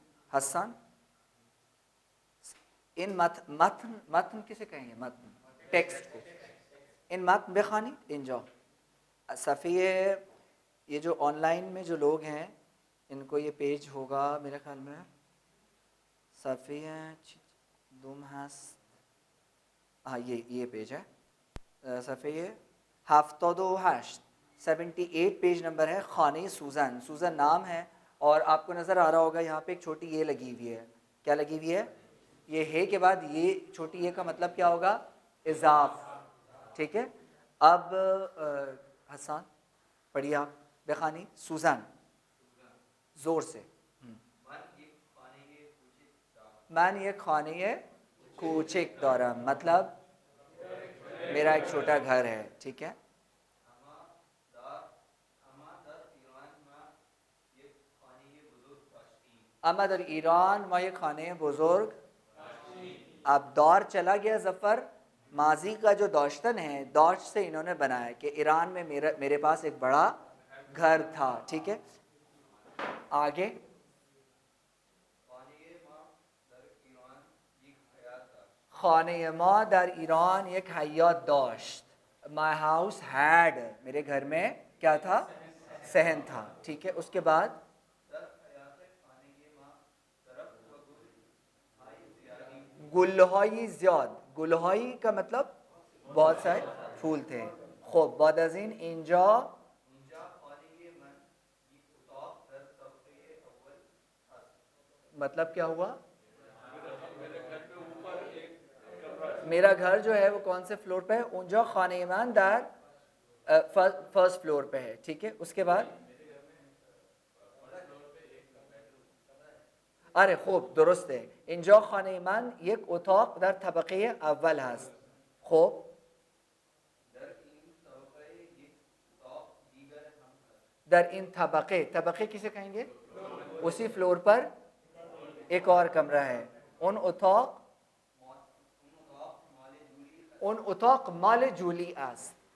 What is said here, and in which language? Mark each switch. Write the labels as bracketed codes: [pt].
[ur] حسان ان متن کسے کہیں گے؟ متن ٹیکسٹ کو. [fa] ان متن بخوانی اینجا صفحے. [ur] یہ جو آن لائن میں جو لوگ ہیں ان کو یہ پیج ہوگا میرے خیال میں [fa] صفحے دوم هست. [ur] ہاں یہ پیج ہے صفحے 78 78 پیج نمبر ہے. [fa] خانه سوزن. [ur] سوزن نام ہے اور آپ کو نظر آ رہا ہوگا یہاں پہ ایک چھوٹی یہ لگی ہوئی ہے. کیا لگی ہوئی ہے؟ یہ ہے کے بعد یہ چھوٹی یہ کا مطلب کیا ہوگا؟ اضاف. ٹھیک ہے. اب حسان پڑھیے آپ بخانی. سوزن زور سے. [fa] من یک خانه کوچک دارم [ur] مطلب میرا ایک چھوٹا گھر ہے. ٹھیک ہے. [fa] اما در ایران ما یک خانه بزرگ. [ur] اب دور چلا گیا ظفر. ماضی کا جو داشتن ہے داشت سے انہوں نے بنایا کہ ایران میں میرے پاس ایک بڑا گھر تھا. ٹھیک ہے. [fa] آگے خانه ما در ایران یک حیات داشت. [en] My house had. [ur] میرے گھر میں کیا تھا؟ صحن تھا. ٹھیک ہے. اس کے بعد [fa] گلہائی زیاد. [ur] گلہائی کا مطلب بہت سارے پھول تھے. خوب بعد از این اینجا مطلب کیا ہوا؟ میرا گھر جو ہے وہ کون سے فلور پہ ہے؟ [fa] اونجا خانه من در [ur] فرسٹ فلور پہ ہے. ٹھیک ہے. اس کے بعد [fa] آره خوب درسته. اینجا خانه من یک اتاق در طبقه اول هست. خب در این طبقه [ur] کسے کہیں گے؟ اسی فلور پر ایک اور کمرہ ہے. [fa] ان اتاق مال جولی است.